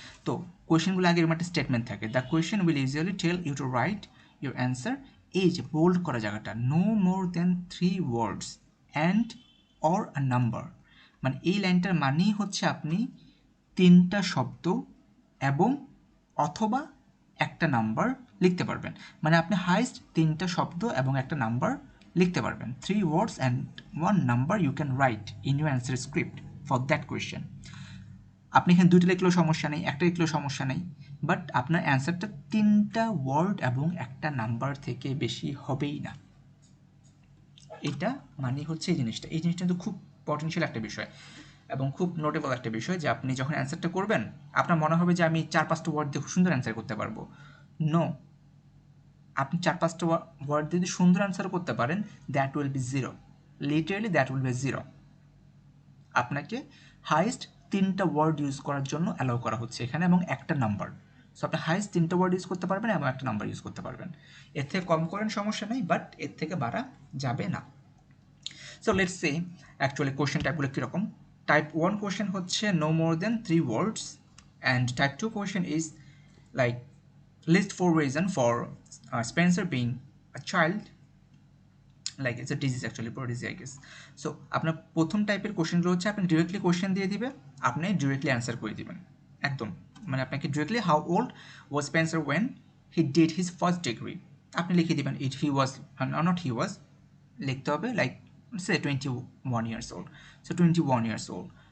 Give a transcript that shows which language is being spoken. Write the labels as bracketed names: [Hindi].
[Bangla] তো কোয়েশ্চেনগুলো আগে এরকম একটা স্টেটমেন্ট থাকে, [English] the question will usually tell you to write your answer, [Bangla] এই যে বোল্ড করা জায়গাটা, [English] No more than 3 words and or a number. [Bangla] মানে এই লাইনটার মানেই হচ্ছে আপনি 3টা শব্দ এবং অথবা একটা নাম্বার লিখতে পারবেন। মানে আপনি হাইস্ট 3টা শব্দ এবং একটা নাম্বার লিখতে পারবেন। [English] 3 words and 1 number you can write in your answer script for that question. [Bangla] আপনি এখানে 2টা লিখলেও সমস্যা নেই, একটা লিখলেও সমস্যা নেই, বাট আপনার অ্যান্সারটা 3টা ওয়ার্ড এবং একটা নাম্বার থেকে বেশি হবেই না। এটা মানে হচ্ছে এই জিনিসটা কিন্তু খুব পটেনশিয়াল একটা বিষয় এবং খুব নোটেবল একটা বিষয়, যে আপনি যখন অ্যান্সারটা করবেন আপনার মনে হবে যে আমি 4-5টা ওয়ার্ড দিয়ে খুব সুন্দর অ্যান্সার করতে পারবো। নো, আপনি 4-5টা ওয়ার্ড যদি সুন্দর অ্যান্সার করতে পারেন, [English] That will be zero, literally that will be zero. [Bangla] আপনাকে হাইস্ট 3টা ওয়ার্ড ইউজ করার জন্য অ্যালাউ করা হচ্ছে এখানে এবং একটা নাম্বার। সো আপনি হাইস্ট 3টা ওয়ার্ড ইউজ করতে পারবেন এবং একটা নাম্বার ইউজ করতে পারবেন। এর থেকে কম করেন সমস্যা নেই, বাট এর থেকে বাড়া যাবে না। [English] so let's say actually [Bangla] question টাইপগুলো কীরকম। [English] Type 1 question হচ্ছে no more than 3 words, and type 2 question is like list 4 reasons for Spencer being a child, like it's a disease actually, prodigy I guess. [Bangla] So আপনার প্রথম টাইপের কোশ্চেনগুলো হচ্ছে আপনি directly question দিয়ে দিবে, আপনি ডিরেক্টলি অ্যান্সার করে দিবেন একদম, মানে আপনাকে directly [English] how old was Spencer when he did his first degree [Bangla] আপনি লিখে দিবেন, ইট হি ওয়াজ নট হি ওয়াজ লিখতে হবে, [English] Like say 21 years old, so 21 years old।